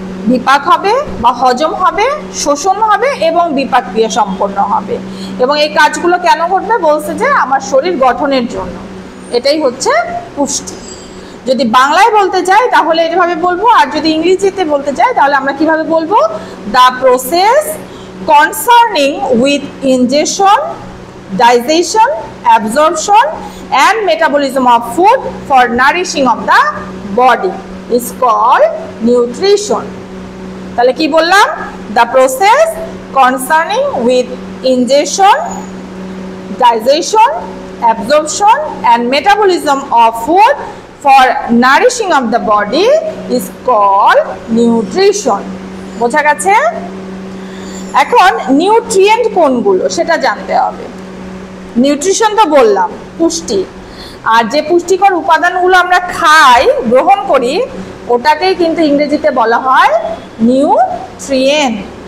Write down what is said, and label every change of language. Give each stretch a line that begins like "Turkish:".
Bangla: বিপাক হবে বা হজম হবে, শোষণ হবে এবং বিপাক ক্রিয়া সম্পন্ন হবে। এবং এই কাজগুলো কেন ঘটবে? বলছে যে আমার শরীর গঠনের জন্য। এটাই হচ্ছে পুষ্টি। যদি বাংলায় বলতে চাই তাহলে এভাবে বলবো, আর যদি ইংরেজিতে বলতে চাই তাহলে আমরা কিভাবে বলবো?
English: The process concerning with injection, digestion, absorption and metabolism of food for nourishing of the body is called nutrition.
Bangla: তাহলে কি বললাম?
English: the process concerning with ingestion, digestion, absorption and metabolism of food for nourishing of the body is called nutrition.
Bangla: বোঝা গেছে? এখন nutrient কোনগুলো সেটা জানতে হবে। নিউট্রিশন তো বললাম পুষ্টি, আর যে পুষ্টিকর উপাদানগুলো আমরা খাই, গ্রহণ করি, ওটাকেই কিন্তু ইংরেজিতে বলা হয় নিউট্রিয়েন্ট।